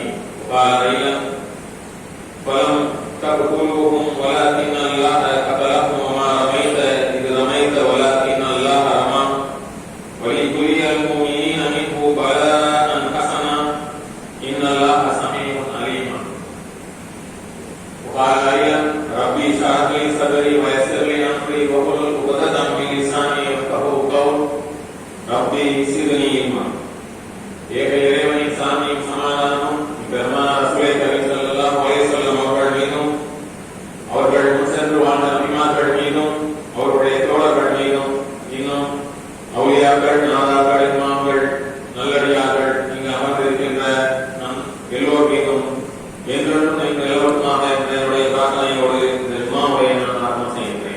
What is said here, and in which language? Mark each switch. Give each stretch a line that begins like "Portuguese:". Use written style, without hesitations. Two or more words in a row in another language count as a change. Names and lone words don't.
Arabic: وقال أيضا: فلم تقتلوهم ولكن الله قتلهم وما رميت إذ رميت ولكن الله رمى وليبلي المؤمنين منه بلاء حسنا إن الله سميع عليم. وقال أيضا: ربي اشرح لي صدري ويسر لي أمري واحلل عقدة من لساني يفقهوا قولي ربي زدني علما.
Tamil: ஏக இறைவனின் சாந்தியும் சமாதானமும் பெருமானார்
Arabic: رسول كريم صلى الله عليه وسلم
Tamil: அவர்கள் மீதும், அவர்கள் முன் சென்று வாழ்ந்த நபிமார்கள் மீதும், அவருடைய தோழர்கள் மீதும், இன்னும் அவுலியாக்கள், நாதாக்கள், இமாம்கள், நல்லடியார்கள் இங்கு அமர்ந்திருக்கின்ற நம் எல்லோர் மீதும் என்றென்றும் நீங்கள் எல்லோருமாக என்னுடைய பிரார்த்தனையோடு இந்த ஜும்மாவுரையை நான் ஆரம்பம் செய்கின்றேன்.